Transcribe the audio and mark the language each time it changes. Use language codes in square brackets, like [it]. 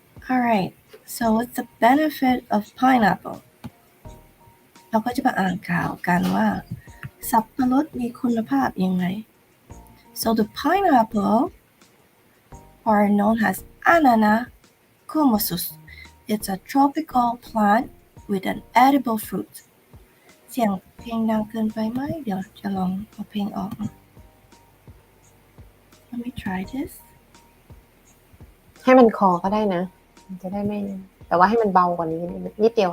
[en] Alright, so what's the benefit of pineapple? [th] เราก็จะมาอ่านข่าวกันว่าสับปะรดมีคุณภาพยังไง [en] So the pineapple are known as Ananas kumosus. It's a tropical plant with an edible fruit. [th] เสียงเพลงดังเกินไปไหมเดี๋ยวจะลองเอาเพลงออก [en] Let me try this. [th] ให้มันคอก็ได้นะมันจะได้ไม่แต่ว่าให้มันเบากว่านี้นิดเดียว